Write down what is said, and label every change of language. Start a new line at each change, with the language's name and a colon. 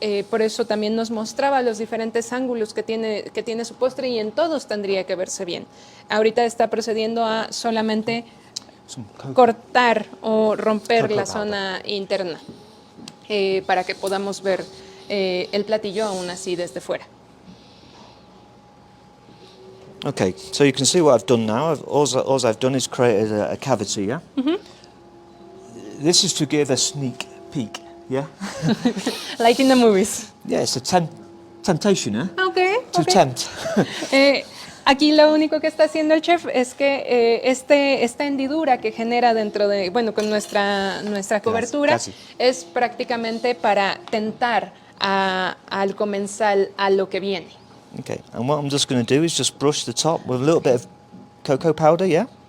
Spanish: Por eso también nos mostraba los diferentes ángulos que tiene su postre y en todos tendría que verse bien. Ahorita está procediendo a solamente cortar o romper la zona interna para que podamos ver el platillo aún así desde fuera.
English: Okay, so you can see what I've done now. All I've done is created a cavity, yeah? This is to give a sneak peek, yeah? Like in the movies. Yeah, it's a temptation, eh? Okay. To tempt.
Spanish: Aquí lo único que está haciendo el chef es que esta hendidura que genera dentro de, bueno, con nuestra cobertura, Casi. es prácticamente para tentar al comensal a lo que viene.
English: Okay, and what I'm just going to do is just brush the top with a little bit of cocoa powder, yeah?